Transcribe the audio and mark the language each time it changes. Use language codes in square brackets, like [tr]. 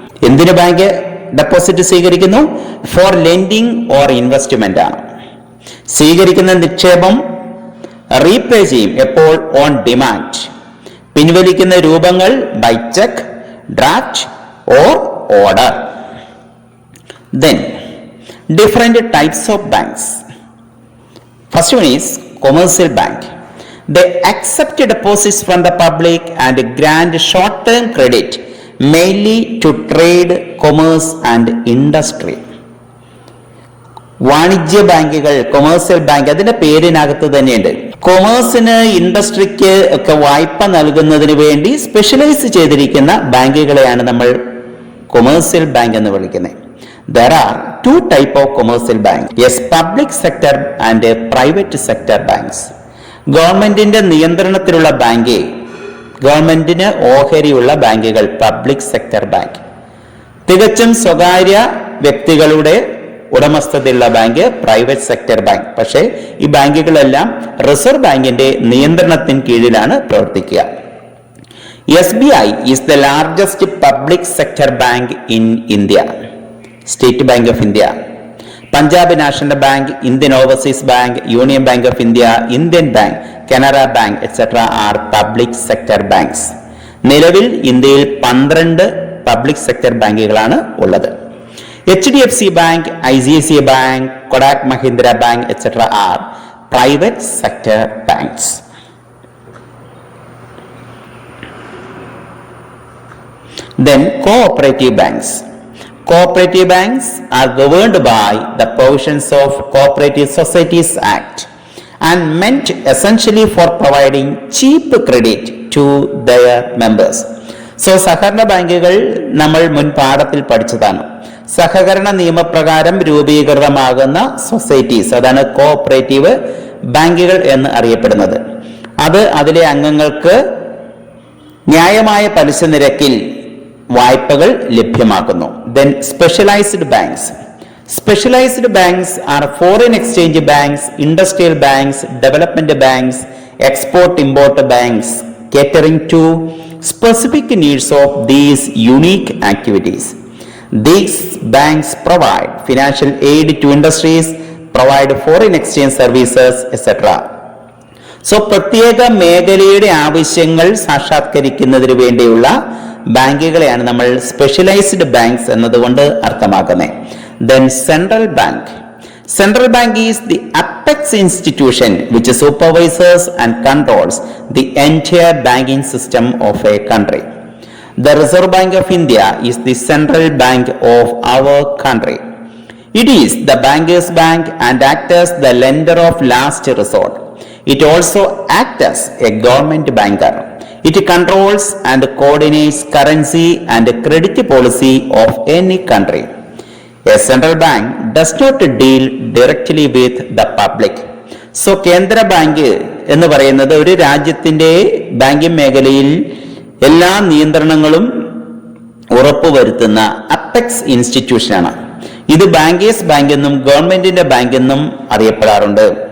[ml] എന്തിനു bank deposit സ്വീകരിക്കുന്നു? [en] for lending or investment [ml] ആണ്. സ്വീകരിക്കുന്ന നിക്ഷേപം റീപേ ചെയ്യും. എപ്പോൾ? [en] On demand. [ml] പിൻവലിക്കുന്ന രൂപങ്ങൾ [en] By cheque, draft or order. Then different types of banks. First one is commercial bank. They accept deposits from the public and grant short-term credit mainly to trade, commerce and industry. [ml] വാണിജ്യ ബാങ്കുകൾ, commercial bank, അതിന്റെ പേരിനകത്ത് തന്നെയുണ്ട്. കൊമേഴ്സിന്, ഇൻഡസ്ട്രിക്ക് ഒക്കെ വായ്പ നൽകുന്നതിന് വേണ്ടി specialise ചെയ്തിരിക്കുന്ന ബാങ്കുകളെയാണ് നമ്മൾ കൊമേഴ്സ്യൽ ബാങ്ക് എന്ന് വിളിക്കുന്നത്. [en] There are two type of commercial banks. Yes, public sector and private sector banks. [ml] ഗവൺമെന്റിന്റെ നിയന്ത്രണത്തിലുള്ള ബാങ്ക്, ഗവൺമെന്റിന് ഓഹരിയുള്ള ബാങ്കുകൾ പബ്ലിക് സെക്ടർ ബാങ്ക്. തികച്ചും സ്വകാര്യ വ്യക്തികളുടെ ഉടമസ്ഥതയിലുള്ള ബാങ്ക് പ്രൈവറ്റ് സെക്ടർ ബാങ്ക്. പക്ഷേ ഈ ബാങ്കുകളെല്ലാം റിസർവ് ബാങ്കിന്റെ നിയന്ത്രണത്തിന് കീഴിലാണ് പ്രവർത്തിക്കുക. [en] SBI is the largest public sector bank in India. State Bank of India, Punjab National Bank, Indian Overseas Bank, Union Bank of India, Indian Bank, Canara Bank, etc. are public sector banks. [ml] നിലവിൽ ഇന്ത്യയിൽ 12 public sector ബാങ്കുകളാണ് ഉള്ളത്. [en] HDFC Bank, ICICI Bank, Kotak Mahindra Bank, etc. are private sector banks. Then cooperative banks. Cooperative banks are governed by the provisions of Cooperative Societies Act and meant essentially for providing cheap credit to their members. [ml] So സഹകരണ ബാങ്കുകൾ നമ്മൾ മുൻ പാഠത്തിൽ പഠിച്ചതാണ്. സഹകരണ നിയമപ്രകാരം രൂപീകൃതമാകുന്ന societies, അതാണ് cooperative ബാങ്കുകൾ എന്ന് അറിയപ്പെടുന്നത്. അത് അതിലെ അംഗങ്ങൾക്ക് ന്യായമായ പലിശ നിരക്കിൽ വായ്പകൾ ലഭ്യമാക്കുന്നു. [en] Then specialized banks. Specialized banks are foreign exchange banks, industrial banks, development banks, export-import banks, catering to specific needs of these unique activities. These banks provide financial aid to industries, provide foreign exchange services, etc. [ml] So പ്രത്യേക മേഖലയുടെ ആവശ്യങ്ങൾ സാക്ഷാത്കരിക്കുന്നതിന് വേണ്ടിയുള്ള ബാങ്കുകളെയാണ് നമ്മൾ specialised banks എന്നതുകൊണ്ട് അർത്ഥമാക്കുന്നത്. [en] Then central bank. Central bank is the apex institution which supervises and controls the entire banking system of a country. The Reserve Bank of India is the central bank of our country. It is the banker's bank and acts as the lender of last resort. It also acts as a government banker. It controls and coordinates currency and credit policy of any country. A central bank does not deal directly with the public. [ml] So കേന്ദ്ര bank എന്ന് പറയുന്നത് ഒരു രാജ്യത്തിന്റെ banking മേഖലയിൽ എല്ലാ നിയന്ത്രണങ്ങളും ഉറപ്പുവരുത്തുന്ന apex ഇൻസ്റ്റിറ്റ്യൂഷനാണ്. ഇത് ബാങ്കേഴ്സ് ബാങ്ക് എന്നും ഗവൺമെന്റിന്റെ ബാങ്ക് എന്നും അറിയപ്പെടാറുണ്ട്.